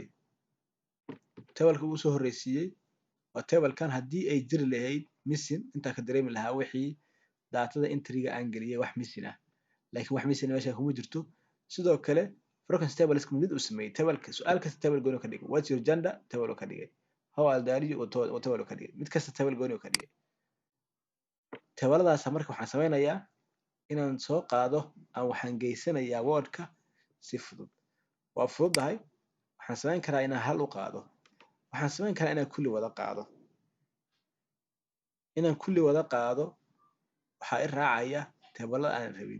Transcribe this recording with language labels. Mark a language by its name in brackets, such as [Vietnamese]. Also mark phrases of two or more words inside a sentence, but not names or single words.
[Somali] Table-ka uu soo horeysiiyey waa table-kan haddii ay jiri lahayd missing intaa ka dareemi lahaa wixii data-da entry-ga aan geliyay wax missing ah. Laakiin wax missing meesha kuma jirto. Sidoo kale [English] frequency table [Somali] isku mid u sameeyay table-ka su'aal kasta table gooni ka dhigay. [English] What's your gender? [Somali] Table ka dhigay. [English] How old are you? [Somali] Table ka dhigay. Mid kasta table gooni ka dhigay. Table-daas marka waxaan sameynayaa inaan soo qaado aan waxaan geysanayaa word-ka si fudud. Waa fududahay. Waxaan samayn karaa inaan hal u qaado. Waxaan samayn karaa inaan kulli wada qaado. Inaan kulli wada qaado waxaa i raacaya table-lada aan rabin.